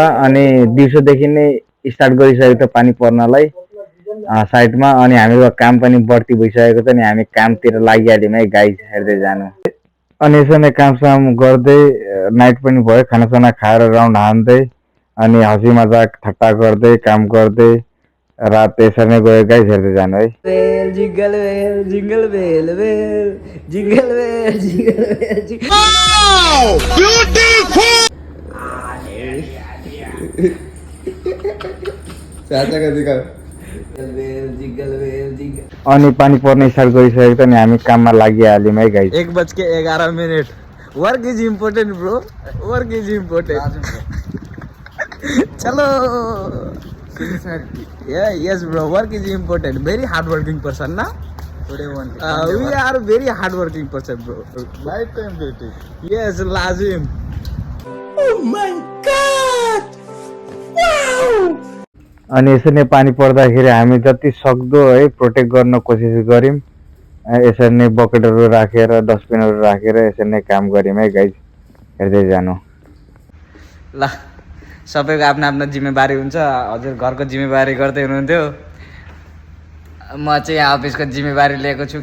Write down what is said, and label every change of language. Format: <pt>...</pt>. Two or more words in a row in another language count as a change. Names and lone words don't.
<ne>अनि दिउँसोदेखि नै स्टार्ट गरिसकेको छ पानी पर्नलाई साइडमा, अनि हामीको काम पनि बढ्ती भइसकेको छ। अनि हामी कामतिर लागिहाल्यौँ है गाइस, हेर्दै जानु। अनि यसो नै कामसाम गर्दै नाइट पनि भयो, खानासाना खाएर राउन्ड हान्दै अनि हँसी मजाक ठट्टा गर्दै काम गर्दै रात यसरी नै गयो गाइस, हेर्दै जानु है।</ne> <en>Bell jingle bell jingle bell bell jingle bell jingle bell beautiful</en> <ne>अनि पानी पर्ने स्टार्ट गरिसकेको छ। अनि हामी काममा लागिहाल्यौँ है गाइस। 1:11</ne> <en>Work is important bro, work is important. चलो yes bro, work is important, very hard working person na we are very hard working person bro, lifetime duty, yes lazim। oh my god wow।</en> <ne>अनि यसरी नै पानी पर्दाखेरि हामी जति सक्दो है प्रोटेक्ट गर्न कोसिस गर्यौँ। यसरी नै बकेटहरू राखेर डस्टबिनहरू राखेर यसरी नै काम गर्यौँ है गाइज, हेर्दै जानु ल। सबैको आफ्नो आफ्नो जिम्मेवारी हुन्छ। हजुर घरको जिम्मेवारी गर्दै हुनुहुन्थ्यो, म चाहिँ अफिसको जिम्मेवारी लिएको छु।</ne>